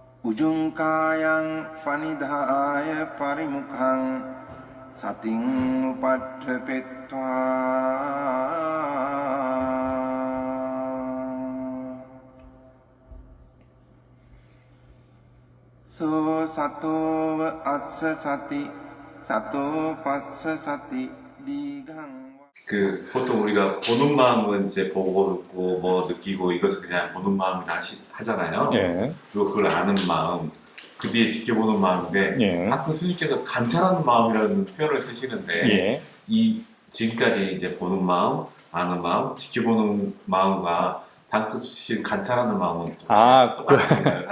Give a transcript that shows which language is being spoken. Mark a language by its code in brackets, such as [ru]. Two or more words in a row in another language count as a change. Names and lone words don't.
[pi] Ujungkayang panidhaya parimukhang sating upadhepetva so sato assa sati sato passa sati digang. [ko] 보통 우리가 보는 마음은 이제 보고 듣고 뭐 느끼고 이것을 그냥 보는 마음이라 하잖아요. 예. 그리고 그걸 아는 마음, 그 뒤에 지켜보는 마음인데, 예. 하트 스님께서 관찰하는 마음이라는 표현을 쓰시는데, 예. 이 지금까지 이제 보는 마음, 아는 마음, 지켜보는 마음과 방금 쓰신 관찰하는 마음은 좀 똑같은 건가요?